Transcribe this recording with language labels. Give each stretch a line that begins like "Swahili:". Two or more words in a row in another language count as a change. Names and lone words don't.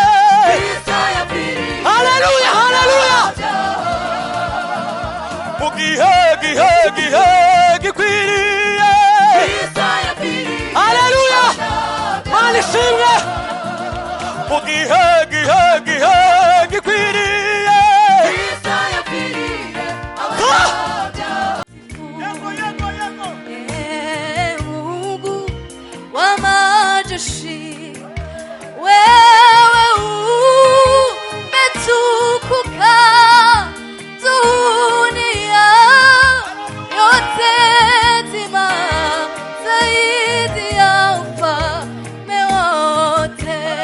Kinyarwanda: Haleluya, haleluya. Mugihe gikwiriye. Haleluya. Mani shimwe. Mugihe gikwiriye.
Swahili: Mungu wa majeshi, wewe umetukuka dunia yote nzima, zaidi ya ufalme wote.